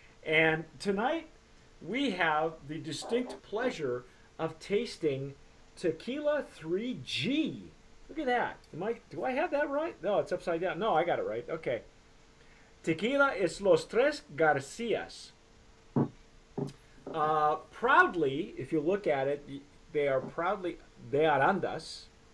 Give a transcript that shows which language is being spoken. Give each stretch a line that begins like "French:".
English: And tonight we have the distinct pleasure of tasting Tequila 3G. Look at that. Do I have that right? No, it's upside down. No, I got it right. Okay.
Spanish: Tequila es los tres Garcias.
English: Proudly, if you look at it, they are proudly
Spanish: de Arandas.